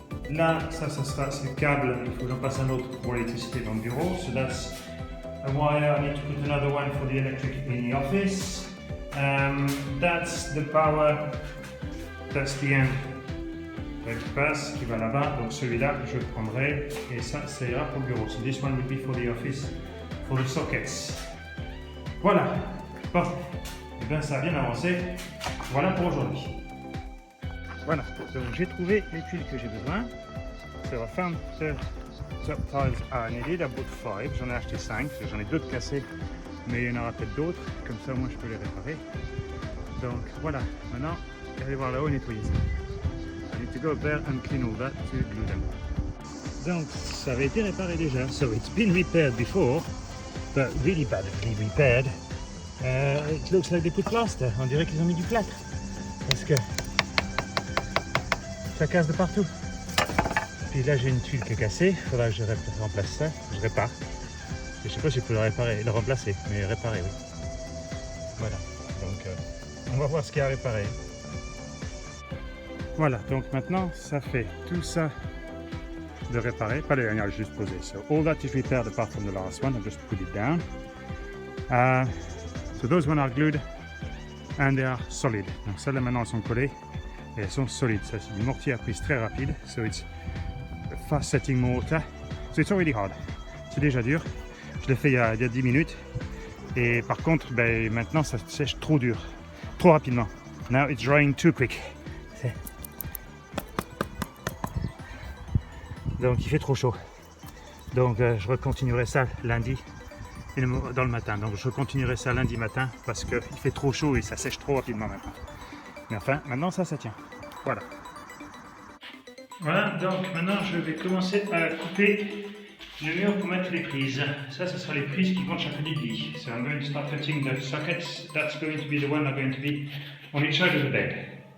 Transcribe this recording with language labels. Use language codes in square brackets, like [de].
[fr] Là, ça sera ce câble, il faut que j'en passe un autre pour l'électricité dans le bureau. [en] So that's a wire, I need to put another one for the electric in the office. That's the power, that's the end. [fr] Qui passe, qui va là-bas, donc celui-là je le prendrai et ça ira pour le bureau. [en] So this one will be for the office. For the sockets. [fr] Voilà. Bon. Et bien ça a bien avancé. Voilà pour aujourd'hui. Voilà. Donc j'ai trouvé les tuiles que j'ai besoin. [en] So I found the top tiles I needed. I bought 5. [fr] J'en ai acheté 5. J'en ai d'autres cassés. Mais il y en aura peut-être d'autres. Comme ça moi je peux les réparer. Donc voilà. Maintenant, allez voir là-haut et nettoyer ça. [en] I need to go there and clean all that to glue them. [fr] Donc ça avait été réparé déjà. [en] So it's been repaired before. But really badly repaired. It looks like they put plaster. [fr] On dirait qu'ils ont mis du plâtre. Parce que ça casse de partout. Puis là j'ai une tuile qui est cassée. Il faudra que je remplace ça. Je répare. Et je sais pas si je peux le réparer, le remplacer, mais réparer oui. Voilà. Donc on va voir ce qu'il y a à réparer. Voilà. Donc maintenant ça fait tout ça de réparer, pas les dernières, juste poser. [en] So all that is repaired apart from the last one. I'll just put it down. So those one are glued and they are solid. [fr] Donc celles-là maintenant elles sont collées et elles sont solides. Ça c'est du mortier à prise très rapide. [en] So it's a fast setting mortar. So it's already hard. [fr] C'est déjà dur. Je l'ai fait il y a 10 minutes. Et par contre, ben, maintenant ça sèche trop dur, trop rapidement. [en] Now it's drying too quick. [fr] Donc il fait trop chaud. Donc je recontinuerai ça lundi dans le matin. Donc je continuerai ça lundi matin parce qu'il fait trop chaud et ça sèche trop rapidement maintenant. Mais enfin, maintenant ça tient. Voilà. Voilà, donc maintenant je vais commencer à couper le mur pour mettre les prises. Ça sera les prises qui vont chaque lit. [en] So I'm going to start cutting the sockets. That's going to be the one that are going to be on each side of the bed.